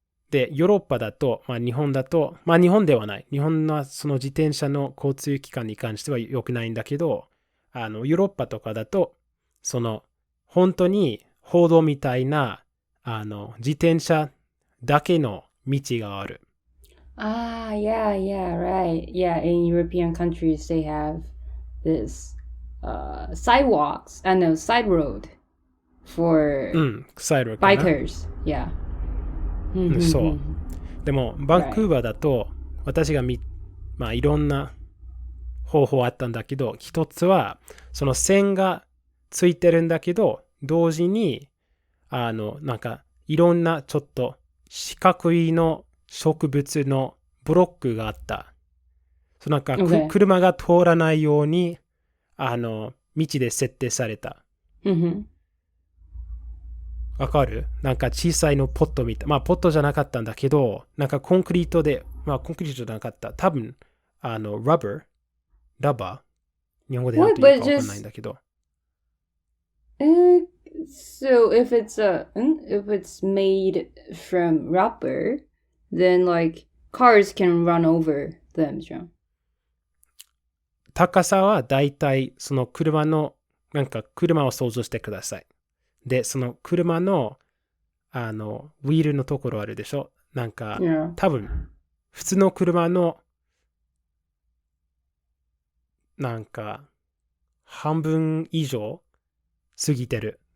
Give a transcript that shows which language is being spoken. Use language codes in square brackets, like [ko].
[ja] で、ヨーロッパだと、日本だと、日本ではない。日本のその自転車の交通機関に関しては良くないんだけど、ヨーロッパとかだと、本当に歩道みたいな、自転車だけの道がある。 [en] Yeah, right. Yeah, in European countries they have this sidewalks, side road for bikers. Yeah. [ja] そう。でも、バンクーバーだと、私がいろんな方法あったんだけど、一つは、その線がついてるんだけど、同時に、なんか、いろんなちょっと四角いの植物のブロックがあった。なんか、車が通らないように、道で設定された。うんうん。わかる？なんか小さいのポットみたい。まあ、ポットじゃなかったんだけど、なんかコンクリートで、まあ、コンクリートじゃなかった。多分、ラバー日本語で何 [en] What? [ja] て言う [en] But [ja] かわかんないん [en] just [ja] だけど。 [en] so if it's made from rubber, then like cars can run over them [ja] じゃん。高さはだいたいその車の、なんか車を想像してください。で、その車の、ウィールのところあるでしょ？なんか、 [en] Yeah. [ja] 多分、普通の車の、なんか、半分以上過ぎてる。